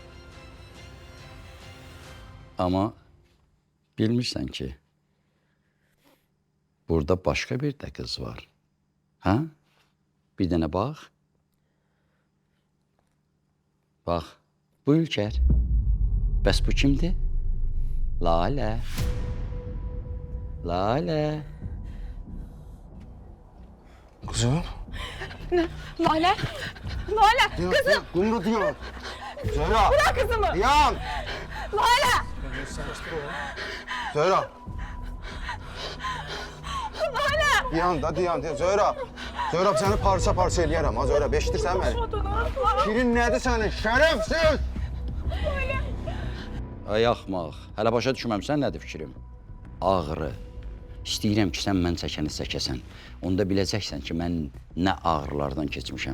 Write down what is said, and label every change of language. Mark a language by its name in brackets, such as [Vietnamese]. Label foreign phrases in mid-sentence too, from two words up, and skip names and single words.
[Azerbaijani] Amma bilmirsən ki, burada başqa bir də qız var. Hə? Bir dənə bax. Bax, bu Ülkər. Bəs bu kimdir? Lalə. Lalə. [Turkish] Kızım. Ne? Lale. Lale. Kızım. Kumru diyor. Zöhrab. Bırak kızımı. Yan. Lale. Zöhrab. Lale. Yan da diyan. [Azerbaijani] Zöhrab. Zöhrab səni parça-parça eləyərəm ha Zöhrab. Eşidirsən məni? Kirin nədir sənin? Şərəfsiz. Ay axmaq, hələ başa düşməmsən nədir fikrim? Ağrı. İstəyirəm ki, sən mən çəkəni çəkəsən. Onda biləcəksən ki, mən nə ağrılardan keçmişəm.